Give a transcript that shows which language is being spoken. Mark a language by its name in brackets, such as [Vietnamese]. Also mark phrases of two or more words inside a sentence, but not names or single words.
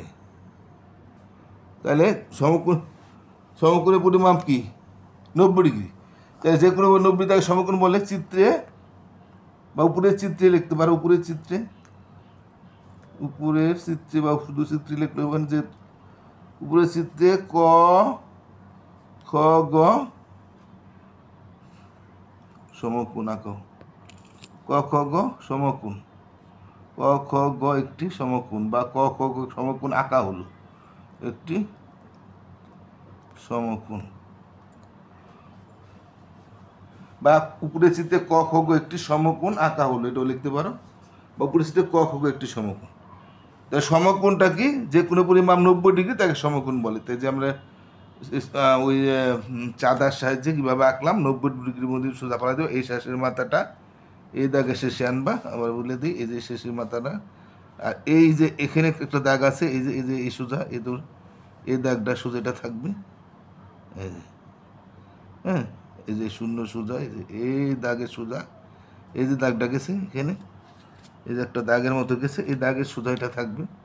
[Bangla] তাহলে সমকোণের পরিমাপ কি, 90 ডিগ্রি। তাহলে যে কোনো 90 তাকে সমকোণ বলে। চিত্রে বা উপরের চিত্রে লিখতে পারো, উপরের চিত্রে বা শুধু চিত্রে লিখতে পারেন, যে উপরের চিত্রে ক খ গ সমকোণ আঁকো, ক খ গ সমকোণ, ক খ গ একটি সমকোণ, বা ক খ গ সমকোণ আঁকা হলো, একটি সমকোণ। বা উপরের চিত্রে ক খ গ একটি সমকোণ আঁকা হলো, এটাও লিখতে পারো। বা উপরের চিত্রে ক খ গ একটি সমকোণ। তাই সমকোণটা কি, যে কোনো পরিমাপ 90 ডিগ্রি তাকে সমকোণ বলে। তাই যে আমরা ওই চাঁদার সাহায্যে কীভাবে আঁকলাম, 90 ডিগ্রির মধ্যে সোজা পালা দেবো, এই শেষের মাথাটা এই দাগে শেষে আনবা। আবার বলে দিই, এই যে শেষের মাথাটা, আর এই যে এখানে একটা দাগ আছে, এই যে এই সোজা, এই দাগটা সোজা এটা থাকবে, এই যে, হ্যাঁ, এই যে শূন্য সোজা, এই যে এই দাগের সোজা, এই যে দাগটা গেছে এখানে, এই যে একটা দাগের মতো গেছে, এই দাগের সোজা এটা থাকবে।